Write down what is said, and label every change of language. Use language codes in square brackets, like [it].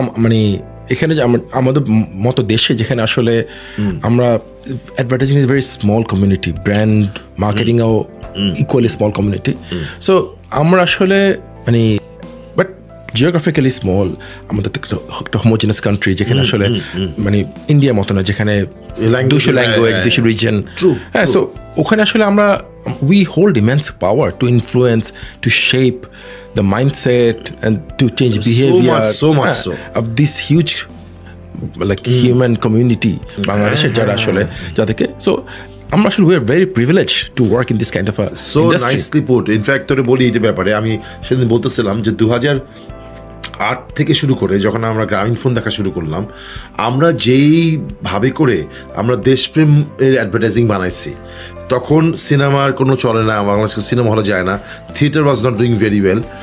[bn] মানে এখানে যে আমাদের মতো দেশে যেখানে আসলে আমরা [en] advertising is very small community, [bn] brand মার্কেটিংও equally small community. So আমরা আসলে মানে বাট জিওগ্রাফিক্যালি স্মল, আমাদের একটা হোমোজেনাস কান্ট্রি যেখানে আসলে মানে ইন্ডিয়ার মতো না, যেখানে 200 ল্যাঙ্গুয়েজ, 200 রিজন। হ্যাঁ, সো ওখানে আসলে আমরা [en] we hold immense power to influence, to shape the mindset and to change behavior so much of this huge like human community [bn] বাংলাদেশের যারা আসলে যাদেরকে। সো আমরা আসলে [en] we are very privileged to work in this kind of a industry. Nicely put. In fact [bn] তোরে বলি এই ব্যাপারে, আমি সেদিন বলতেছিলাম যে 2008 থেকে শুরু করে যখন আমরা গ্রামীণ ফোন দেখা শুরু করলাম, আমরা যেইভাবে করে আমরা দেশপ্রেম এর অ্যাডভার্টাইজিং বানাইছি, তখন সিনেমার কোনো চলে না, বাংলাদেশ সিনেমা হলে যায় না, [en] Theatre was not doing very well.